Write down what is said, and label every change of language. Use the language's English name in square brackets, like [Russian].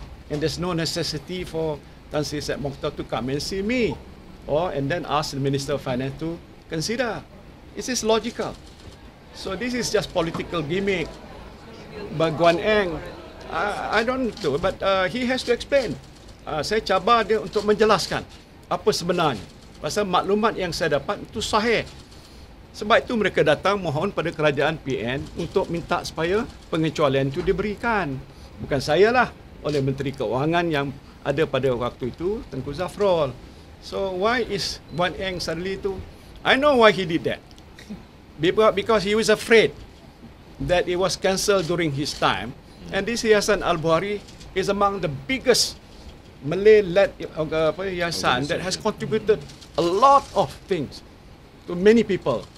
[English] And there's no necessity for Tan Sri Syed Mokhtar to come and see me, and then ask the Minister of Finance to consider. This is logical. So this is just political gimmick. But Guan Eng, I don't know, but he has to explain. [Malay] Saya cabar dia untuk menjelaskan apa sebenarnya. Pasal maklumat yang saya dapat itu sahih. Sebab itu mereka datang mohon pada kerajaan PN untuk minta supaya pengecualian itu diberikan. Bukan saya lah, oleh Menteri Keuangan yang ada pada waktu itu, Tengku Zafrul. [English] So why is Guan Eng suddenly [Malay] itu? [English] I know why he did that. Because he was afraid that it was cancelled during his time. And this Yayasan Al-Bukhari is among the biggest Malay-led yayasan that has contributed a lot of things to many people.